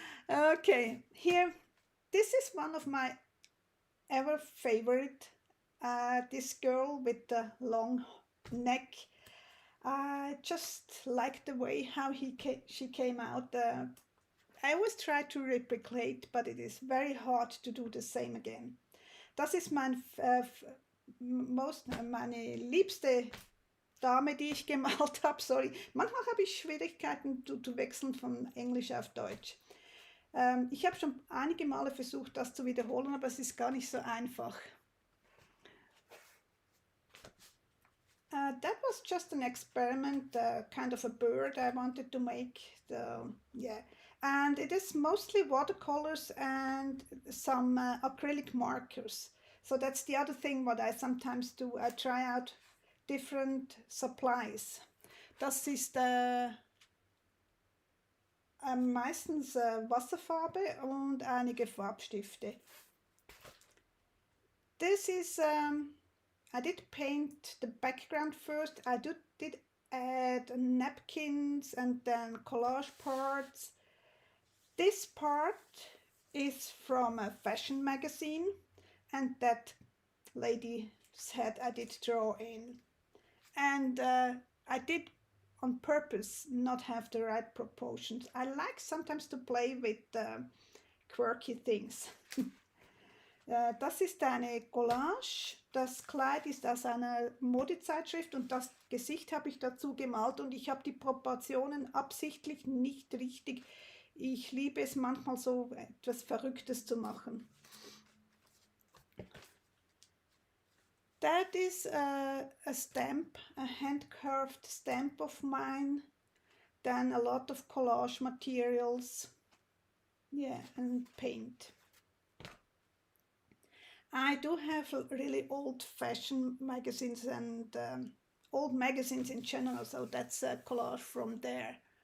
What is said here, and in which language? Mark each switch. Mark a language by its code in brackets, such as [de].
[en] Okay, here, this is one of my ever favorite. This girl with the long neck. I just like the way how she came out. I always try to replicate, but it is very hard to do the same again. [de] Das ist meine liebste Dame, die ich gemalt habe. Sorry, manchmal habe ich Schwierigkeiten zu wechseln von Englisch auf Deutsch. Ich habe schon einige Male versucht, das zu wiederholen, aber es ist gar nicht so einfach. [en] That was just an experiment, kind of a bird I wanted to make. Yeah, and it is mostly watercolors and some acrylic markers. So that's the other thing what I sometimes do. I try out different supplies. [de] Das ist meistens Wasserfarbe und einige Farbstifte. [en] This is, I did paint the background first. I did add napkins and then collage parts. This part is from a fashion magazine, and that lady said I did draw in. And I did on purpose not have the right proportions. I like sometimes to play with quirky things. [de] Das ist eine Collage. Das Kleid ist aus einer Modezeitschrift und das Gesicht habe ich dazu gemalt und ich habe die Proportionen absichtlich nicht richtig. Ich liebe es manchmal so etwas Verrücktes zu machen. [en] That is a stamp, a hand-carved stamp of mine. Then a lot of collage materials. Yeah, and paint. I do have really old-fashioned magazines and old magazines in general, so that's a collage from there.